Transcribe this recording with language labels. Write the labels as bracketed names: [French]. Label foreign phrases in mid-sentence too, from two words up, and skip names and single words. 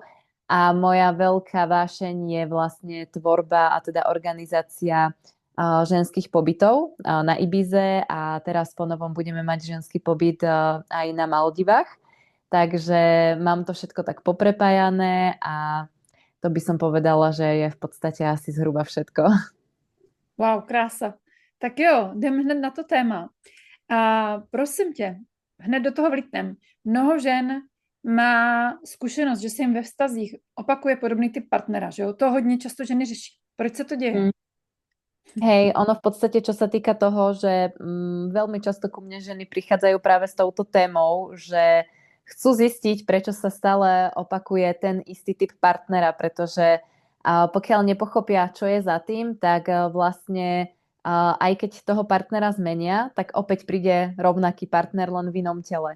[Slovak] A moja veľká vášeň je vlastne tvorba a teda organizácia ženských pobytov na Ibize a teraz po novom budeme mať ženský pobyt aj na Maldivách. Takže mám to všetko tak poprepájané a to by som povedala, že je v podstate asi zhruba všetko. Wow, krása. [Czech] Tak jo, jdeme hned na to téma. A prosím tě, hned do toho vlítnem. Mnoho žen má zkušenost, že se jim ve vztazích opakuje podobný typ partnera, že jo? To hodně často ženy řeší. Proč se to děje? Mm. [Slovak] Hej, ono v podstate, čo sa týka toho, že veľmi často ku mne ženy prichádzajú práve s touto témou, že chcú zistiť, prečo sa stále opakuje ten istý typ partnera, pretože pokiaľ nepochopia, čo je za tým, tak vlastne aj keď toho partnera zmenia, tak opäť príde rovnaký partner len v inom tele.